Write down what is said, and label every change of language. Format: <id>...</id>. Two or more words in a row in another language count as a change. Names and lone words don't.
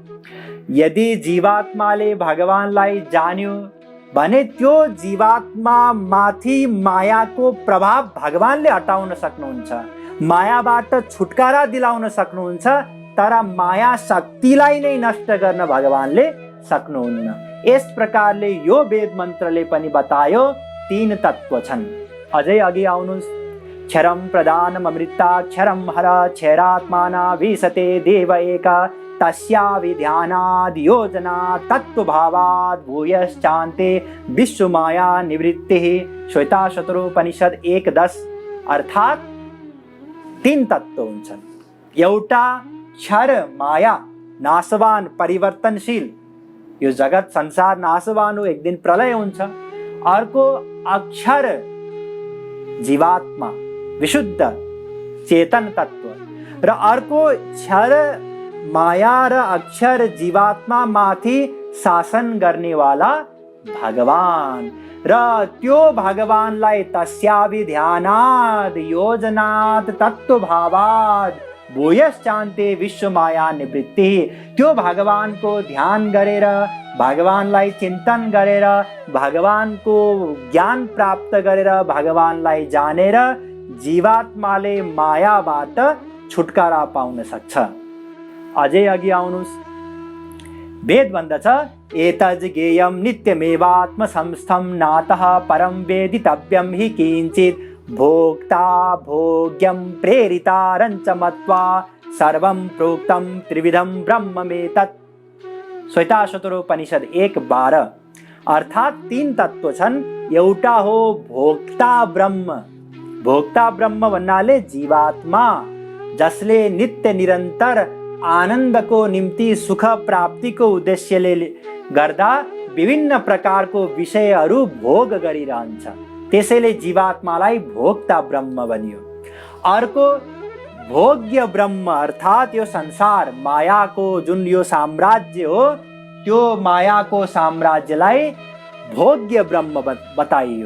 <ne>यदि जीवात्माले भगवानलाई जान्यो भने त्यो जीवात्मा माथि मायाको प्रभाव भगवानले हटाउन सक्नुहुन्छ, मायाबाट छुटकारा दिलाउन सक्नुहुन्छ। तर माया शक्तिलाई नै नष्ट गर्न भगवानले सक्नुहुन्न। यस प्रकारले यो वेद मन्त्रले पनि बतायो तीन तत्व छन्। अझै अघि आउनुहोस्,</ne> <sa>क्षरम प्रदानम अमृताक्षरम हर क्षरात्माना विशते देव एका तस्या विध्यानाद् योजना तत्वभावाद् भूयश्चान्ते विश्वमाया निवृत्तिः।</sa> <ne>श्वेताश्वतरोपनिषद 1:10। अर्थात् तीन तत्व हुन्छन्। एउटा क्षर माया, नाशवान, परिवर्तनशील, यो जगत संसार नाशवान हो, एक दिन प्रलय हुन्छ। अर्को अक्षर जीवात्मा, विशुद्ध चेतन तत्व। र अर्को क्षर माया र अक्षर जीवात्मा माथि शासन गर्नेवाला भगवान। र त्यो भगवानलाई</ne> <sa>तस्याभिध्यानाद् योजनात् तत्वभावाद् भूयश्चान्ते विश्वमाया निवृत्तिः।</sa> <ne>त्यो भगवानको ध्यान गरेर, भगवानलाई चिन्तन गरेर, भगवानको ज्ञान प्राप्त गरेर, भगवानलाई जानेर जीवात्माले मायाबाट छुटकारा पाउन सक्छ। अझै अघि आउनुहोस्, वेद भन्दछ,</ne> <sa>एतद् ज्ञेयं नित्यमेवात्म संस्थं नातः परं वेदितव्यं हि किञ्चित् भोक्ता भोग्यं प्रेरितारञ्च मत्वा सर्वं प्रोक्तं त्रिविधं ब्रह्ममेतत्।</sa> <ne>श्वेताश्वतरोपनिषद 1:12। अर्थात् तीन तत्व छन्। एउटा हो भोक्ता ब्रह्म। भोक्ता ब्रह्म भन्नाले जीवात्मा। जसले नित्य निरन्तर आनन्दको निम्ति सुख प्राप्तिको उद्देश्यले गर्दा विभिन्न प्रकारको विषयहरू भोग गरिरहन्छ। त्यसैले जीवात्मालाई भोक्ता ब्रह्म भनियो। अर्को भोग्य ब्रह्म अर्थात् यो संसार मायाको जुन यो साम्राज्य हो, त्यो मायाको साम्राज्यलाई भोग्य ब्रह्म बताइयो।</ne>